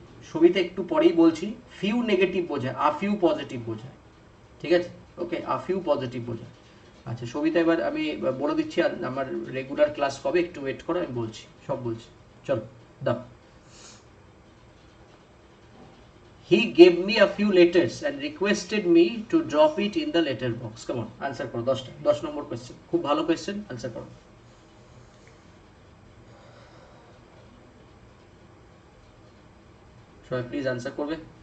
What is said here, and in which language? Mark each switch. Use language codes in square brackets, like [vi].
[bn] ছবিতে একটু পরেই বলছি, ফিউ নেগেটিভ বোঝায়, আ ফিউ পজিটিভ বোঝায়, ঠিক আছে? ওকে, আ ফিউ পজিটিভ বোঝায়। আচ্ছা সবিতা, এবার আমি বলে দিচ্ছি আমার রেগুলার ক্লাস কবে, একটু ওয়েট করো, আমি বলছি, সব বলছি। চলো দাও। [en] He gave me a few letters and requested me to drop it in the letter box. Come on, [bn] answer করো 10টা, 10 নম্বর কোয়েশ্চেন, খুব ভালো কোয়েশ্চেন, আনসার করো। সবাই প্লিজ আনসার করবে।